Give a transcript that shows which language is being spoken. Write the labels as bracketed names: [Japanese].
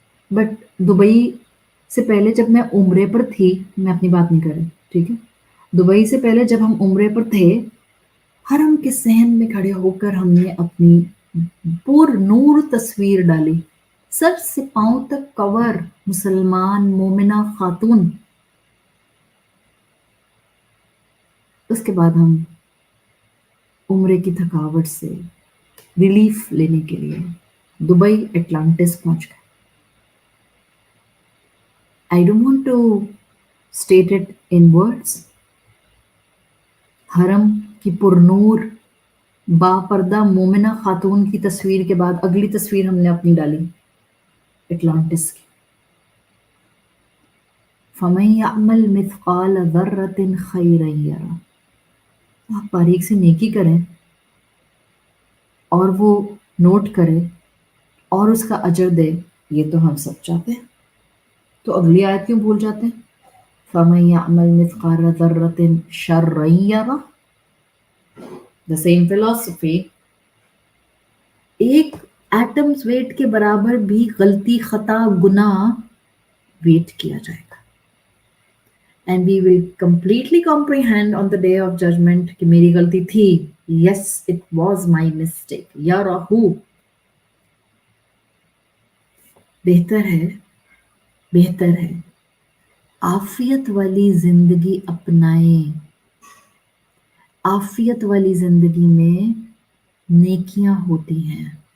[Urdu] But Dubai سے پہلے جب میں عمرے پر تھی، میں اپنی بات نہیں کر رہی، ٹھیک ہے، دبئی سے پہلے جب ہم عمرے پر تھے، حرم کے صحن میں کھڑے ہو کر ہم نے اپنی پر نور تصویر ڈالی، سر سے پاؤں تک کور، مسلمان مومنہ خاتون. اس کے بعد ہم عمرے کی تھکاوٹ سے ریلیف لینے کے لیے دبئی اٹلانٹس پہنچ گئے. [English] I don't want to state it in words. [Urdu] حرم کی پرنور با پردہ مومنہ خاتون کی تصویر کے بعد اگلی تصویر ہم نے اپنی ڈالی اٹلانٹس کی. [Arabic] فَمَن يَعْمَلْ مِثْقَالَ ذَرَّةٍ خَيْرًا يَرَهُ. [Urdu] آپ باریک سے نیکی کریں اور وہ نوٹ کرے اور اس کا اجر دے، یہ تو ہم سب چاہتے ہیں. تو اگلی آیت کیوں بھول جاتے ہیں؟ [Arabic] فَمَن يَعْمَلْ مِثْقَالَ ذَرَّةٍ شَرًّا يَرَهُ. [English] The same philosophy. [Urdu] ایک ایٹمز ویٹ کے برابر بھی غلطی، خطا، گناہ ویٹ کیا جائے گا. [English] And we will completely comprehend on the day of judgment [Urdu] کہ میری غلطی تھی. [English] Yes, it was my mistake. [Urdu] یا راہو، بہتر ہے عافیت والی زندگی اپنائیں. عافیت والی زندگی میں نیکیاں ہوتی ہیں.